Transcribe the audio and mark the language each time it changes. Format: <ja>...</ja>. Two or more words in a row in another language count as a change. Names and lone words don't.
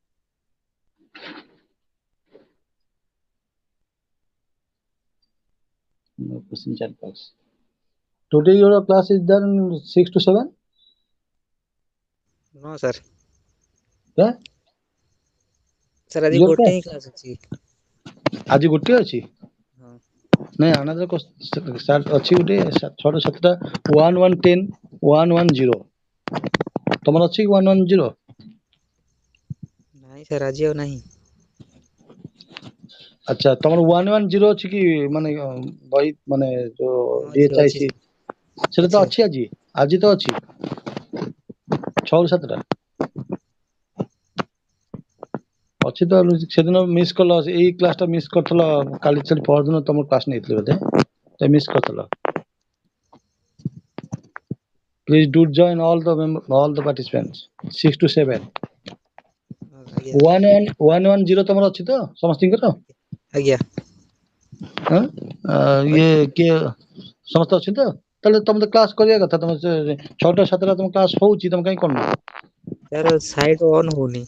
<en>No question chat box. Today your class is done 6 to 7? No, sir. Yeah?</en> <or>Sir, ଆଜି</or> <en>Your</en> <or>ଗୋଟେ</or> <en>class?</en> <or>ହିଁ କ୍ଲାସ୍ ଅଛି। ଆଜି ଗୋଟିଏ ଅଛି? ହଁ। ନାଇଁ</or> <en>another start</en> <or>ଅଛି ଗୋଟେ 6ଟା 7ଟା 1110 110 ତମର ଅଛି 110? ନାଇଁ ସାର୍ ଆଜି ଆଉ ନାହିଁ। ଆଚ୍ଛା ତମର 110 ଅଛି କି ମାନେ ବହି ମାନେ ଯୋଉ ଅଛି BHIC ସେଟା ତ ଅଛି। ଅଛି ଆଜି ତ ଅଛି 6 ରୁ 7ଟା ଅଛି ତ ସେଦିନ ମିସ୍ କଲ ଏଇ କ୍ଲାସ ଟା ମିସ୍ କରିଥିଲ କାଲି ପରଦିନ ତମ କ୍ଲାସ ନେଇଥିଲି ବୋଧେ ତ ମିସ୍ କରିଥିଲ।</or> <en>Please do join all the participants 6 to 7</en> <or>ଆଜ୍ଞା 110 ତମର ଅଛି ତ ସମସ୍ତଙ୍କର? ଆଜ୍ଞା ଇଏ କିଏ ସମସ୍ତେ ଅଛି ତ? ତାହେଲେ ତମେ ତ କ୍ଲାସ କରିବା କଥା ତମେ 6ଟା 7ଟା ତମ କ୍ଲାସ ହଉଛି ତମେ କାହିଁ କରୁନ? ସାର୍ ସାଇଟ୍ ଅନ୍ ହଉନି।</or>